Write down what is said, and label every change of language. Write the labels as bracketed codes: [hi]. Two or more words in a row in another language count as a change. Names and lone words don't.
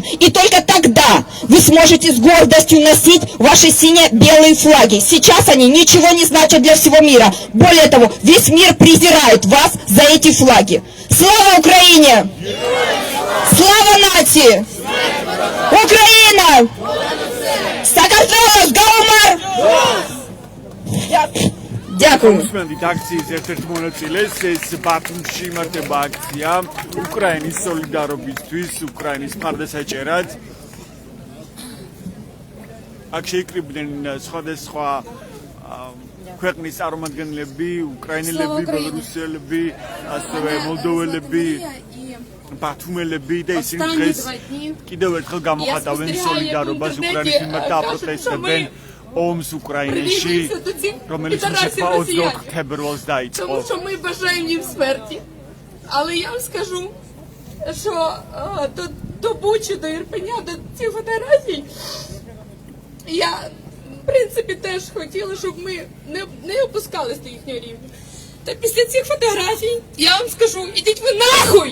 [ru] И только тогда вы сможете с гордостью носить ваши сине-белые флаги. Сейчас они ничего не значат для всего мира. Более того, весь мир презирает вас за эти флаги. Слава Украине! Слава нации! [uk] Україна! [ka] Საქართველოს გაუმარ! [uk] Дякую. [ka] Უსმენთ აქციის ერთ-ერთ მონაწილეს, ეს ბათუმში იმართება აქცია უკრაინის სოლიდარობისთვის, უკრაინის მხარდასაჭერად. აქ შეიკრიბნენ სხვადასხვა ქვეყნის წარმომადგენლები, უკრაინელები, ბელორუსელები, ასევე მოლდოველები, ბათუმელები და ისინი დღეს კიდევ ერთხელ გამოხატავენ სოლიდარობას უკრაინის მიმართ და აპროტესტებენ ომს უკრაინაში, რომელიც 24 თებერვალს დაიწყო. [uk] Тому що ми бажаємо їм смерті. Але я вам скажу, що до Бучі, до Ірпеня, до цих фотографій, я, в принципі, теж хотіла, щоб ми не опускалися до їхнього рівня. Та після цих фотографій, я вам скажу, ідіть ви нахуй!